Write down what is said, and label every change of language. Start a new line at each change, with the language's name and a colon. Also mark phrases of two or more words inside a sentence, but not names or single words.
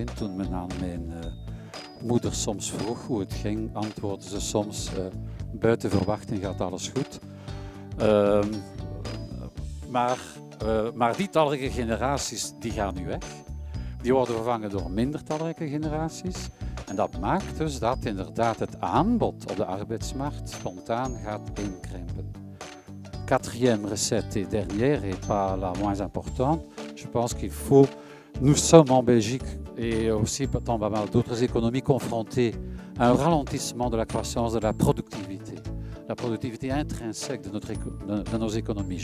Dutch: Toen men aan mijn moeder soms vroeg hoe het ging, antwoordde ze soms, buiten verwachting gaat alles goed. Maar die talrijke generaties die gaan nu weg. Die worden vervangen door minder talrijke generaties. En dat maakt dus dat inderdaad het aanbod op de arbeidsmarkt spontaan gaat inkrimpen.
French: Quatrième recette et dernière et pas la moins importante, je pense qu'il faut, nous sommes en Belgique et aussi dans pas mal d'autres économies confrontées à un ralentissement de la croissance de la productivité. La productivité intrinsèque de nos économies.